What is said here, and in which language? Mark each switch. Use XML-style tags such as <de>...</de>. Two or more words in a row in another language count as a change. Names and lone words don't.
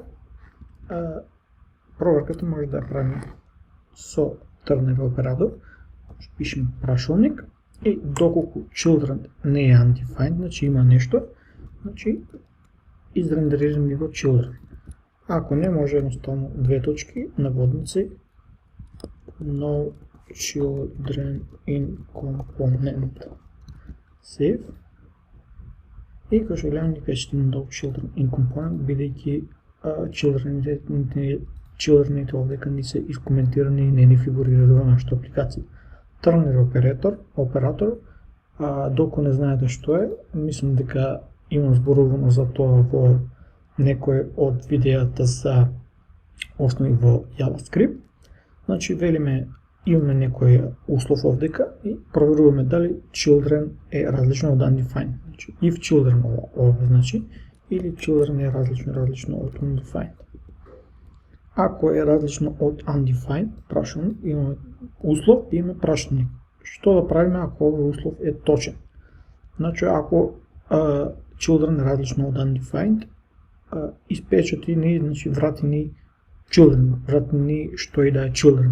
<mk>Проверката може да ја правиме со ternary оператор. Пишеме прашалник и доколку children не е undefined, значи има нешто, значи изрендерираме го children. Ако не, може едноставно две точки, наводници,</mk> <en>no children in component.</en> <mk>Save. И како што гледаме ни пишете</mk> <en>no children in component,</en> <mk>бидејќи children-ите овдека не се искоментирани и не ни фигурираат во нашата апликација. Ternary оператор, доколку не знаете што е, мислам дека имам зборувано за тоа во некој од видеата за основи во JavaScript. Значи велиме имаме некој услов овдека и проверуваме дали children е различно од undefined. Значи</mk> <en>if children</en> <mk>ова значи или children е различно од undefined. Ако е различно од undefined, прашалник, имаме услов и имаме прашалник. Што да правиме ако овој услов е точен? Значи ако children е различно од undefined, испечати ни, значи врати ни children, врати ни што и да е children.</mk>